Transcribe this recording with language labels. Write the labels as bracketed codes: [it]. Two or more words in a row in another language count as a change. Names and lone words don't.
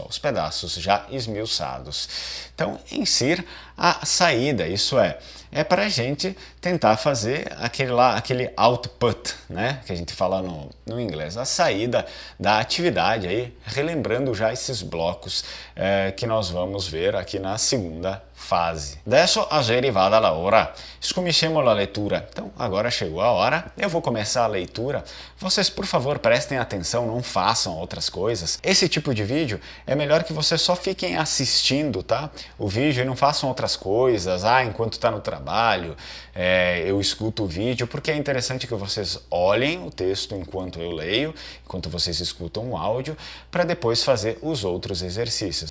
[pt] Os pedaços já esmiuçados. Então, insir a saída, isso é para a gente tentar fazer aquele output, né, que a gente fala no inglês, a saída da atividade, aí, relembrando já esses blocos que nós vamos ver aqui na segunda fase. [it] Adesso è arrivata la hora. Cominciamo la leitura. [pt] Então, agora chegou a hora. Eu vou começar a leitura. Vocês, por favor, prestem atenção, não façam outras coisas. Esse tipo de vídeo é melhor que vocês só fiquem assistindo, tá? O vídeo e não façam outras coisas. Enquanto está no trabalho, eu escuto o vídeo, porque é interessante que vocês olhem o texto enquanto eu leio, enquanto vocês escutam o áudio, para depois fazer os outros exercícios.